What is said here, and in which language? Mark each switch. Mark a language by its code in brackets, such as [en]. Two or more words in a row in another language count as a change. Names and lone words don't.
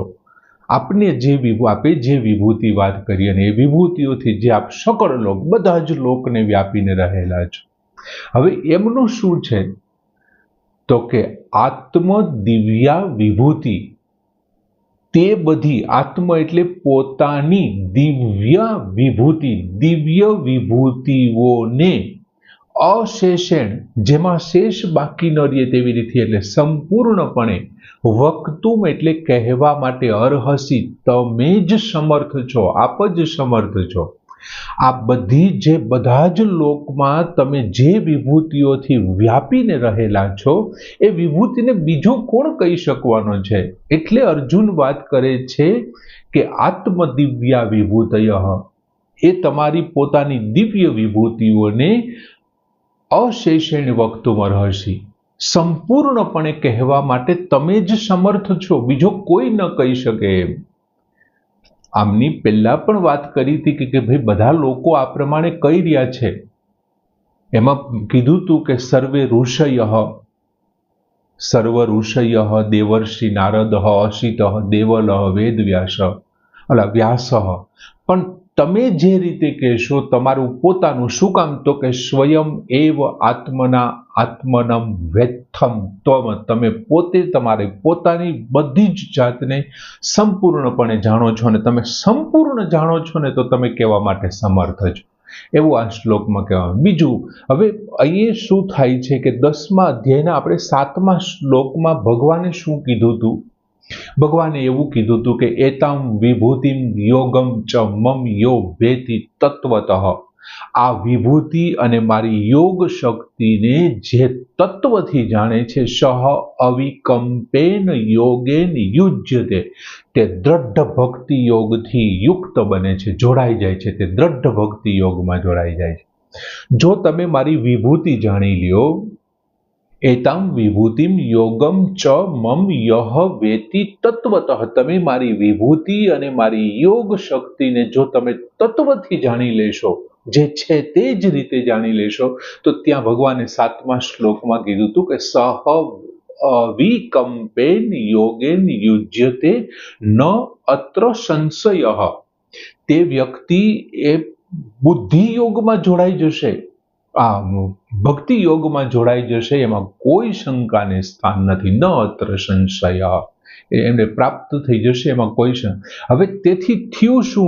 [gu] આપને આપે જે વિભૂતિ વાત કરી અને એ વિભૂતિઓથી જે આપ સકલ લોક, બધા જ લોકને વ્યાપીને રહેલા છો। હવે એમનું શું છે? તો કે [sa] आत्म दिव्या विभूति, [gu] તે બધી, આત્મ એટલે પોતાની, દિવ્ય વિભૂતિ, દિવ્ય વિભૂતિઓને અશેષેણ, જેમાં શેષ બાકી ન રહે તેવી રીતે, એટલે સંપૂર્ણપણે, વક્તુમ એટલે કહેવા માટે, અર્હસિ તમે જ સમર્થ છો, આપ જ સમર્થ છો। આ બધી જે બધા જ લોકમાં તમે જે વિભૂતિઓથી વ્યાપીને રહેલા છો, એ વિભૂતિને બીજો કોણ કહી શકવાનો છે? એટલે અર્જુન વાત કરે છે કે [sa] आत्म दिव्या विभूतयः, [gu] એ તમારી પોતાની દિવ્ય વિભૂતિઓને [sa] अशेषेण वक्तुम अर्हसि, [gu] સંપૂર્ણપણે કહેવા માટે તમે જ સમર્થ છો, બીજો કોઈ ન કહી શકે એમ। આમની પહેલા પણ વાત કરી થી કે ભાઈ બધા લોકો આ પ્રમાણે કહી રહ્યા છે। એમાં કીધું તું કે [sa] सर्वे ऋषयः, सर्व ऋषयः देवर्षि नारदः असितः देवलः वेदव्यासः अला व्यासः, [gu] પણ તમે જે રીતે કહેશો તમારું પોતાનું શું કામ? તો કે [sa] स्वयं एव आत्मना आत्मनं वेत्थम त्वम, [gu] તમે પોતે તમારે પોતાની બધી જ જાતને સંપૂર્ણપણે જાણો છો, ને તમે સંપૂર્ણ જાણો છો ને તો તમે કહેવા માટે સમર્થ છો, એવું આ શ્લોકમાં કહેવાય। बीजुं, હવે અહીંયા શું થાય છે કે 10મા અધ્યાયના આપણે 7મા શ્લોકમાં ભગવાને શું કીધું હતું? ભગવાને એવું કીધું હતું કે [sa] एतां विभूतिं योगम च मम यो वेति तत्वतः, [gu] આ વિભૂતિ અને મારી યોગ શક્તિને જે તત્વથી જાણે છે, [sa] सह अविकंपेन योगेन युज्यते, [gu] તે દૃઢ ભક્તિ યોગથી યુક્ત બને છે, જોડાઈ જાય છે, તે દૃઢ ભક્તિ યોગમાં જોડાઈ જાય છે। જો તમે મારી વિભૂતિ જાણી લ્યો, [sa] एतां विभूतिं योगम च मम यह वेति तत्वतः, [gu] તમે મારી વિભૂતિ અને મારી યોગ શક્તિને જો તમે તત્વથી જાણી લેશો, જે છે તે જ રીતે જાણી લેશો, તો ત્યાં ભગવાને 7મા શ્લોકમાં કીધું હતું કે [sa] सह अविकंपेन योगेन युज्यते न અત્ર સંશયઃ, [gu] તે વ્યક્તિ એ બુદ્ધિ યોગમાં જોડાઈ જશે, આ ભક્તિ યોગમાં જોડાઈ જશે, એમાં કોઈ શંકાને સ્થાન નથી. [sa] ન અત્ર સંશય, [gu] એને પ્રાપ્ત થઈ જશે, એમાં કોઈ હવે તેથી થયું શું?